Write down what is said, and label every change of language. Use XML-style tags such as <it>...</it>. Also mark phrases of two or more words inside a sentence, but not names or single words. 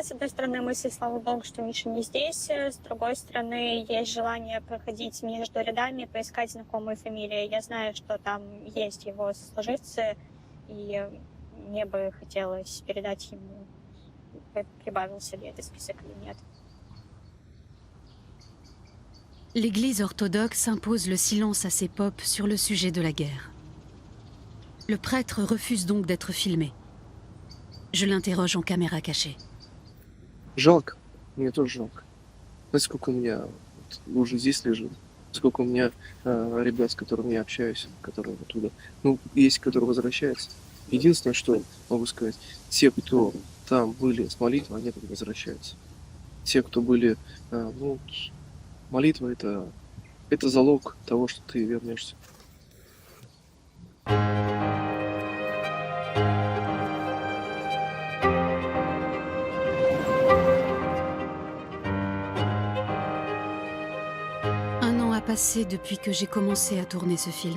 <ru>С одной стороны, мысль, слава богу, что Миша не здесь. С другой стороны, есть желание проходить между рядами, поискать знакомые фамилии. Я знаю, что там есть его сослуживцы, и мне бы хотелось передать ему, прибавился ли этот список или нет.</ru> <fr>L'Église orthodoxe impose le silence à ses popes sur le sujet de la guerre. Le prêtre refuse donc d'être filmé. Je l'interroge en caméra cachée.</fr> <ru>Жалко, мне тоже жалко. Знаете, сколько у меня уже здесь лежит, сколько у меня ребят, с которыми я общаюсь, которые оттуда. Ну, есть, которые возвращаются. Единственное, что могу сказать, те, кто там были с молитвой, они тут возвращаются. Те, кто были, ну, молитва это залог того, что ты вернешься.</ru> <fr>Un an a passé depuis que j'ai commencé à tourner ce film.</fr>